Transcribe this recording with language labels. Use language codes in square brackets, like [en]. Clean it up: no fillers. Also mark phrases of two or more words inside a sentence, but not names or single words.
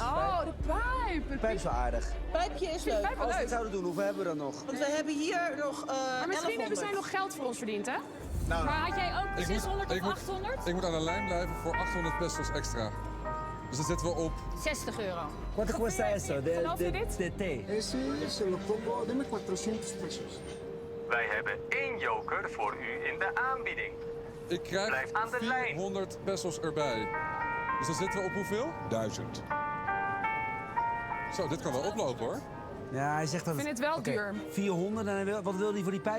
[nl] Oh, de pijp. De pijp is wel aardig. Pijpje is Die leuk. pijp wel Als we leuk. het zouden doen, hoeveel hebben we dan nog? Want we hebben hier nog Maar misschien hebben 1100. zij nog geld voor ons verdiend, hè? Nou, Maar had jij ook 600 of 800? Ik moet aan de lijn blijven voor 800 pesos extra. Dus dan zitten we op... 60 euro. [es] Quanto cuesta eso? [nl] Geloof je dit? De thee. [es] Se lo pongo, deme 400 pesos. [nl] Wij hebben 1 joker voor u in de aanbieding. Ik krijg Blijf aan de lijn. 400 pesos erbij. Dus dan zitten we op hoeveel? 1000. Zo, dit kan wel oplopen hoor. Ja, hij zegt dat Ik vind het wel Oké, duur. 400 en hij wil, wat wil hij voor die pijp?